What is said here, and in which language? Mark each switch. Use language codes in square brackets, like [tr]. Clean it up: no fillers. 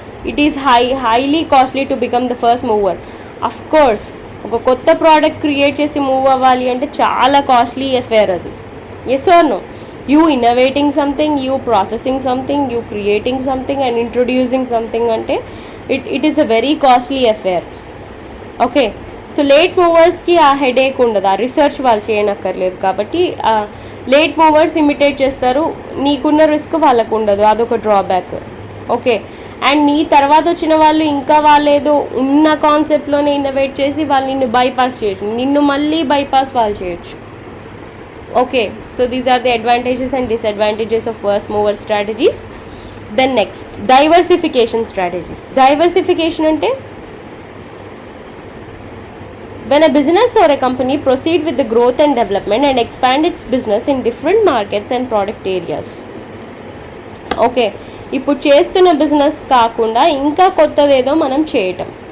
[en] It is highly costly to become the first mover. [te] Of course ఒక కొత్త product create చేసి move అవ్వాలి అంటే చాలా కాస్ట్లీ అఫేర్ అది. [en] Yes or no? You innovating something, you processing something, you creating something and introducing something [te] ante [en] it is a very costly affair. Okay, so [te] late movers ki aa headache undadu, aa research వాళ్ళు చేయనక్కర్లేదు కాబట్టి late movers imitate చేస్తారు, నీకున్న risk వాళ్ళకు ఉండదు, అదొక drawback. Okay, and నీ తర్వాత వచ్చిన వాళ్ళు ఇంకా వాళ్ళేదో ఉన్న కాన్సెప్ట్లోనే ఇన్నోవేట్ చేసి వాళ్ళు నిన్ను బైపాస్ చేయొచ్చు, నిన్ను మళ్ళీ బైపాస్ వాళ్ళు చేయొచ్చు. [en] Okay, so these are the advantages and disadvantages of first mover strategies. Then next, diversification strategies. Diversification [te] ante [en] when a business or a company proceed with the growth and development and expand its business in different markets and product areas. [te] Okay, ఇప్పుడు చేస్తున్న business కాకుండా ఇంకా కొత్తదేదో మనం చేయటం.